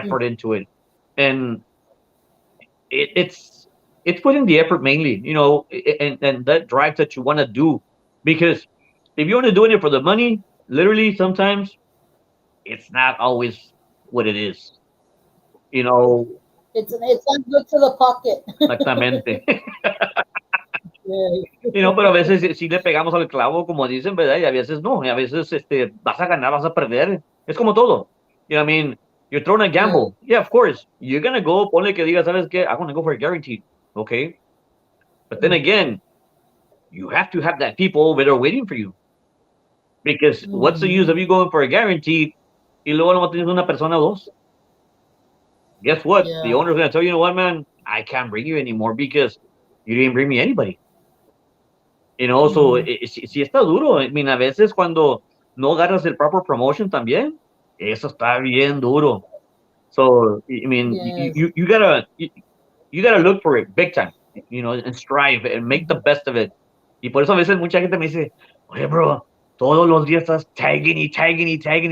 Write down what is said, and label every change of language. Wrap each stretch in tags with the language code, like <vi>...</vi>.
<en>effort into it, and it's putting the effort mainly, and that drive that you want to do, because if you're only doing it for the money, literally sometimes it's not always what it is. You know, It's not good to the pocket.</en> <es>exactamente.</es> <en>Yeah.</en> <es>Pero a veces sí le pegamos al clavo, como dicen, ¿verdad? Y a veces no, y a veces vas a ganar, vas a perder. Es como todo.</es> <en>I mean, you're throwing a Yeah. gamble. Yeah, of course. You're gonna go,</en> <es>ponle que diga, ¿sabes qué?</es> <en>I'm gonna go for a guaranteed. Okay. But then again, you have to have that people over there waiting for you. Because what's the use of Mm-hmm. you going for a guaranteed</en> <es>y luego no tienes una persona o dos?</es> <en>Guess what? The Yeah. owner's gonna tell you, you know what, man? I can't bring you anymore because you didn't bring me anybody. So Mm-hmm.</en> <es>sí está duro.</es> <en>I mean,</en> <es>a veces cuando no agarras el</es> <en>proper promotion</en> <es>también, eso está bien duro.</es> <en>So, I mean, Yes. you gotta look for it big time, and strive and make the best of it.</en> <es>Y por eso a veces mucha gente me dice, oye, bro, todos los días estás tagging y tagging y tagging.</es>